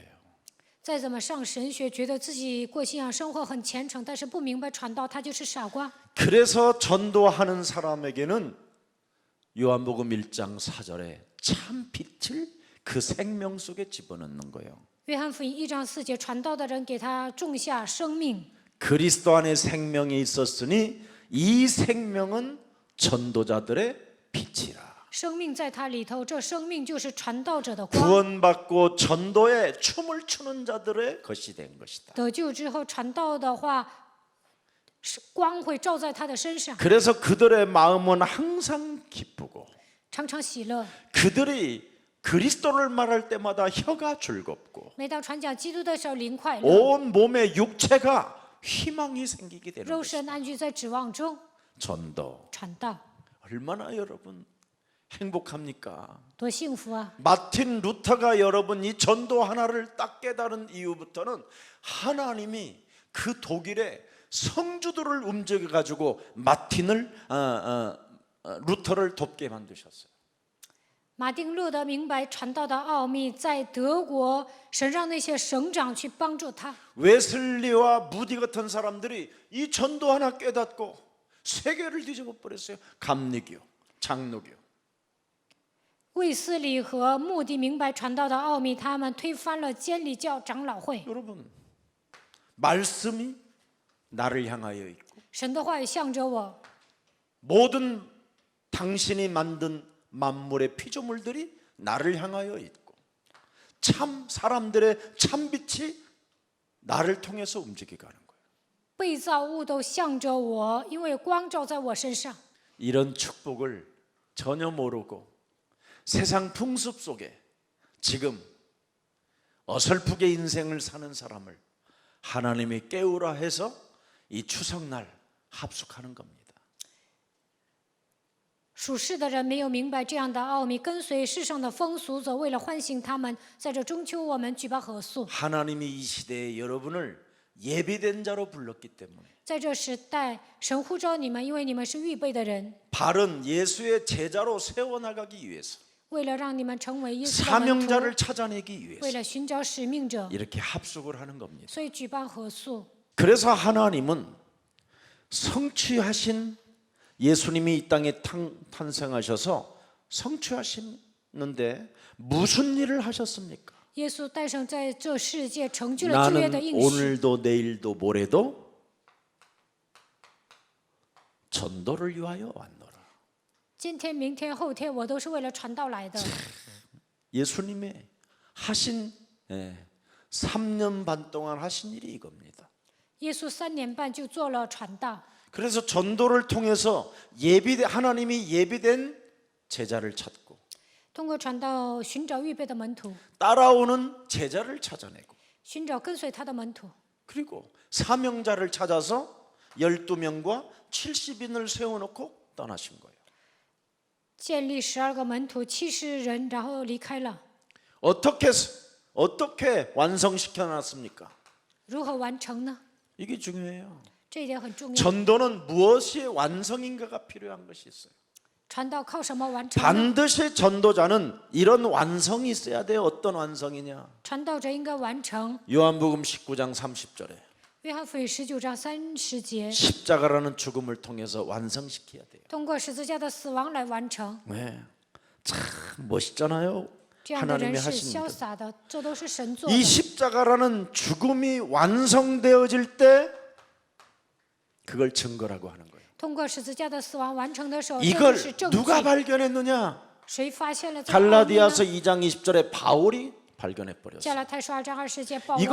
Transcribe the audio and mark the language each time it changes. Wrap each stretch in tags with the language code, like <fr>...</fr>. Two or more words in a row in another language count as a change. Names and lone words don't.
<zh>再怎么上神学，觉得自己过信仰生活很虔诚，但是不明白传道，他就是傻瓜。</zh> <ko>그래서 전도하는 사람에게는 요한복음 1장 4절에 참 빛을 그 생명 속에 집어넣는 거예요.</ko> <zh>约翰福音1章4节，传道的人给他种下生命。</zh> <ko>그리스도 안에 생명이 있었으니 이 생명은 전도자들의 빛이라.</ko> <zh>生命在他里头，这生命就是传道者的光。</zh> <ko>구원받고 전도에 춤을 추는 자들의 것이 된 것이다.</ko> <zh>得救之后传道的话，是光会照在他的身上，</zh> <ko>그래서 그들의 마음은 항상 기쁘고</ko> <zh>常常喜乐。</zh> <ko>그들이 그리스도를 말할 때마다 혀가 즐겁고</ko> <zh>每当传讲基督的时候，灵快乐，</zh> <ko>온 몸의 육체가 희망이 생기게 되는</ko> <zh>肉</zh> <ko>것이다.</ko> <zh>身安居在指望中。</zh> <ko>전도</ko> <zh>传道</zh> <ko>얼마나 여러분 행복합니까?</ko> <zh>多幸福啊！</zh> <ko>마틴 루터가 여러분 이 전도 하나를 딱 깨달은 이후부터는 하나님이 그 독일의 성주들을 움직여 가지고 마틴을 루터를 돕게 만드셨어요.</ko> <zh>马丁路德明白传道的奥秘，在德国，神让那些省长去帮助他。</zh> <ko>웨슬리와 무디 같은 사람들이 이 전도 하나 깨닫고 세계를 뒤집어 버렸어요. 감리교, 장로교.</ko> <zh>卫斯理和穆迪明白传道的奥秘，他们推翻了监理教长老会。</zh> <ko>여러분, 말씀이 나를 향하여 있고</ko> <zh>神的话语向着我，</zh> <ko>모든 당신이 만든 만물의 피조물들이 나를 향하여 있고 참 사람들의 참 빛이 나를 통해서 움직여가는 거예요.</ko> <zh>被造物都向着我，因为光照在我身上。</zh> <ko>이런 축복을 전혀 모르고 세상 풍습 속에 지금 어설프게 인생을 사는 사람을 하나님이 깨우라 해서 이 추석날 합숙하는 겁니다.</ko> <zh>属世的人没有明白这样的奥秘，跟随世上的风俗走，为了唤醒他们，在这中秋我们举办合宿。</zh> <ko>하나님이 이 시대에 여러분을 예비된 자로 불렀기 때문에</ko> <zh>在这时代，神呼召你们，因为你们是预备的人，</zh> <ko>바른 예수의 제자로 세워나가기 위해서</ko> <zh>为了让你们成为耶稣的门徒，</zh> <ko>사명자를 찾아내기</ko> <zh>为</zh> <ko>위해서</ko> <zh>了寻找使命者，</zh> <ko>이렇게 합숙을 하는 겁니다.</ko> <zh>所以举办合宿。</zh> <ko>그래서 하나님은 성취하신 예수님이 이 땅에 탄생하셔서 성취하시는데 무슨 일을 하셨습니까?</ko> <zh>耶稣诞生在这世界，成就了旧约的</zh> <ko>나는</ko> <zh>应许。</zh> <ko>오늘도 내일도 모레도 전도를 위하여 왔노라.</ko> <zh>今天、明天、后天，我都是为了传道来的。</zh> <ko>예수님의 하신 3년 반 동안 하신 일이 이겁니다.</ko> <zh>耶稣3年半就做了传道，</zh> <ko>그래서 전도를 통해서 하나님이 예비된 제자를 찾고</ko> <zh>通过传道寻找预备的门徒，</zh> <ko>따라오는 제자를 찾아내고</ko> <zh>寻找跟随他的门徒，</zh> <ko>그리고 사명자를 찾아서 12명과 70인을 세워놓고 떠나신 거예요.</ko> <zh>建立12个门徒，70人，然后离开了。</zh> <ko>어떻게 완성시켜놨습니까?</ko> <zh>如何完成呢？</zh> <ko>이게 중요해요.</ko> <zh>这一点很重要。</zh> <ko>전도는 무엇이 완성인가가 필요한 것이 있어요.</ko> <zh>传道靠什么完成呢？</zh> <ko>반드시 전도자는 이런 완성이 있어야 돼요. 어떤 완성이냐?</ko> <zh>传道者应该完成。</zh> <ko>요한복음 19장 30절에</ko> <zh>约翰福音19章30节，</zh> <ko>십자가라는 죽음을 통해서 완성시켜야 돼요.</ko> <zh>通过十字架的死亡来完成。</zh> <ko>네, 참 멋있잖아요.</ko> <zh>这样的人</zh> <ko>하나님이</ko> <zh>是</zh> <ko>하신</ko> <zh>潇</zh> <ko>일.</ko> <zh>洒的，这都是神做</zh> <ko>이</ko> <zh>的。</zh> <ko>십자가라는 죽음이 완성되어질 때 그걸 증거라고 하는 거예요.</ko> <zh>通过十字架的死亡完成的时候，这</zh> <ko>이걸</ko> <zh>就是证据。</zh> <ko>누가 발견했느냐?</ko> <zh>谁发现了这个奥秘呢？</zh> <ko>갈라디아서 2장 20절에 바울이 발견해</ko> <zh>加</zh> <ko>버렸어요.</ko> <zh>拉太书2章20节，保罗</zh>